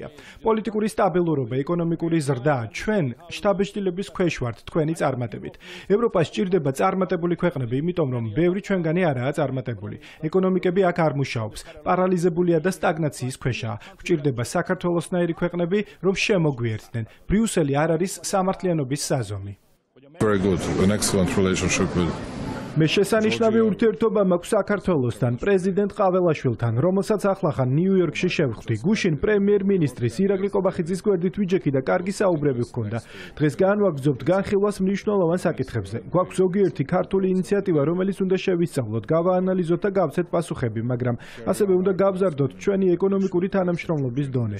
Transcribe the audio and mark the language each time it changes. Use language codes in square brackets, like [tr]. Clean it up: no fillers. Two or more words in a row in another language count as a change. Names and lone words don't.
[ka] პოლიტიკური სტაბილურობა, ეკონომიკური ზრდა, ჩვენ შთაბეჭდილების ქვეშ ვართ თქვენი წარმატებით. ევროპას სჭირდება წარმატებული ქვეყნები, იმიტომ რომ ბევრი ჩვენგანი არაა წარმატებული. ეკონომიკები აქ არ მუშაობს, პარალიზებულია და სტაგნაციის ქვეშაა. გვჭირდება საქართველოსნაირი ქვეყნები, რომ შემოგვიერთდნენ. ბრიუსელი არ არის სამართლიანობის საზომი. [en] Very good, an excellent relationship with [ka] მე შესანიშნავი ურთიერთობა მაქვს საქართველოსთან, პრეზიდენტ ყაველაშვილთან, რომელსაც ახლახან ნიუ-იორკში შევხვდი. გუშინ პრემიერ-მინისტრის ირაკლი კობახიძის გვერდით ვიჯექი და კარგი საუბრები ჰქონდა. დღეს განვაგრძობთ განხილვას მნიშვნელოვან საკითხებზე. გვაქვს ზოგიერთი ქართული ინიციატივა, რომელიც უნდა შევისწავლოთ, გავაანალიზოთ და გავცეთ პასუხები, მაგრამ ასევე უნდა გავზარდოთ ჩვენი ეკონომიკური თანამშრომლობის დონე.